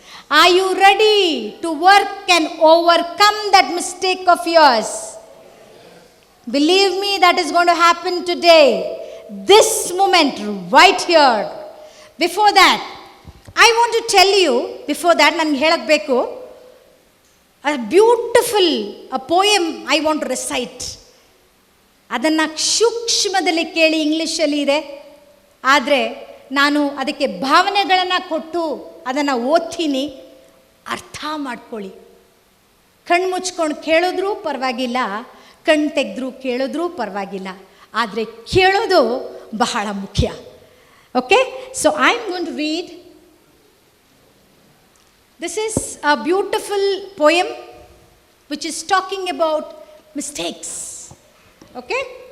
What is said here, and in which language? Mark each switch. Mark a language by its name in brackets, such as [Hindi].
[English] Are you ready to work and overcome that mistake of yours? Believe me, that is going to happen today. this moment right here. Before that, I want to tell you, before that [Kannada] ನನಗೆ ಹೇಳಕ್ಕೆ ಬೇಕು, [English] a beautiful a poem I want to recite. [Kannada] ಅದನ್ನು ಸೂಕ್ಷ್ಮದಲ್ಲಿ ಕೇಳಿ, ಇಂಗ್ಲೀಷಲ್ಲಿ ಇದೆ, ಆದರೆ ನಾನು ಅದಕ್ಕೆ ಭಾವನೆಗಳನ್ನು ಕೊಟ್ಟು ಅದನ್ನು ಓದ್ತೀನಿ, ಅರ್ಥ ಮಾಡ್ಕೊಳ್ಳಿ. ಕಣ್ಣು ಮುಚ್ಕೊಂಡು ಕೇಳಿದ್ರೂ ಪರವಾಗಿಲ್ಲ, ಕಣ್ಣು ತೆಗೆದ್ರೂ ಕೇಳಿದ್ರೂ ಪರವಾಗಿಲ್ಲ, ಆದರೆ ಕೇಳೋದು ಬಹಳ ಮುಖ್ಯ. [English] Okay, so I am going to read. This is a beautiful poem which is talking about mistakes. Okay?